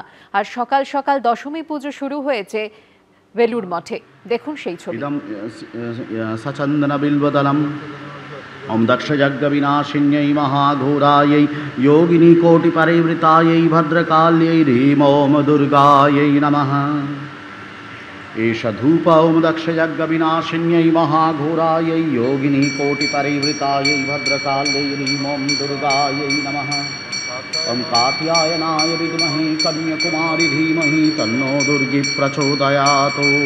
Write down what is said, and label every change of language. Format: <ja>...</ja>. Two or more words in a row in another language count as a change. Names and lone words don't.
<bn>আর সকাল সকাল দশমী পুজো শুরু হয়েছে বেলুড় মঠে। দেখুন সেই ছবি।</bn> <sa>সচন্দন বিল্বদলম ওম দক্ষ যজ্ঞ বিনাশিন্যৈ মহাঘোরাयै যোগিনী কোটি পরিবৃতাयै ভদ্রকাল্যৈ হ্রীম ওম দুর্গাयै নমঃ। एष धूप ओम दक्ष यज्ञ विनाशिन्यै महाघोरायै योगिनी कोटि परिवृतायै भद्रकाल्यै ह्रीं ओम दुर्गायै नमः। ओम कात्यायनाय विद्महे कन्याकुमारी धीमहि तन्नो दुर्गी प्रचोदयात्।</sa>